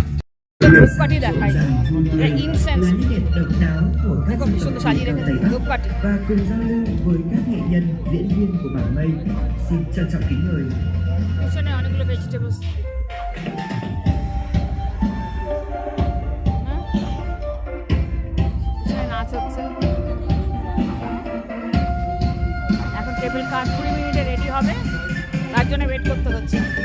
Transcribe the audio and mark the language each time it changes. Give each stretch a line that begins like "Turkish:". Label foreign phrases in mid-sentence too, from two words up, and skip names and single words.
Bangla: ধূপকাঠি দেখাই, ইনসেন্স দেখো কি সুন্দর সাজিয়ে রেখেছে ধূপকাঠি।
Vietnamese: Và cùng giao lưu với các nghệ nhân diễn viên của bản mây. Xin trân trọng kính mời.
Bangla: পিছনে অনেকগুলো ভেজিটেবলস, নাচ হচ্ছে। এখন টেবিল কার 20 মিনিটে রেডি হবে, তার জন্য ওয়েট করতে হচ্ছে।